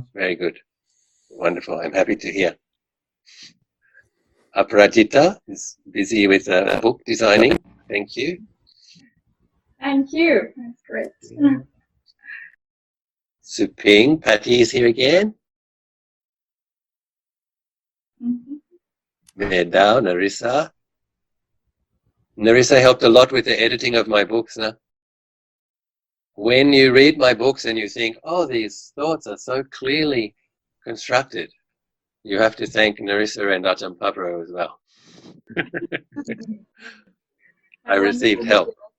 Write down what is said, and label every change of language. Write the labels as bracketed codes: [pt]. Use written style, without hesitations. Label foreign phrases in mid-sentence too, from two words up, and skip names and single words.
[en] Very good. Wonderful. I'm happy to hear. Aparajita is busy with book designing. Thank you. Thank you. That's great. Suping, Patty is here again. Medao, Narissa. Narissa helped a lot with the editing of my books now. When you read my books and you think, oh, these thoughts are so clearly constructed, you have to thank Narissa and Ajahn Pabro as well. I received help.